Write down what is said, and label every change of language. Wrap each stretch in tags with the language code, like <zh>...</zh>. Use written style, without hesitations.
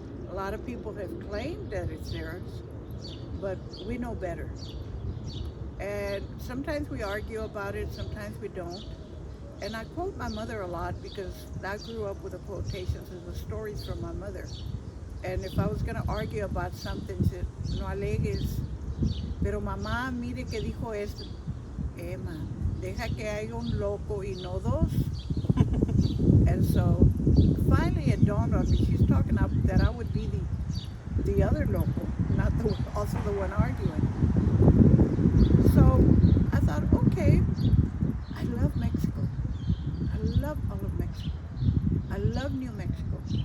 <en>A lot of people have claimed that it's theirs, but we know better. And sometimes we argue about it, sometimes we don't. And I quote my mother a lot because I grew up with the quotations and the stories from my mother. And if I was going to argue about something, she said,</en> <es>no alegues. Pero mamá, mire que dijo esto. Emma, deja que haya un loco y no dos.</es> <en>And so finally it dawned on me, she's talking about that I would be the other loco, not also the one arguing. So I thought, okay, I love Mexico. I love all of Mexico. I love New Mexico.</en>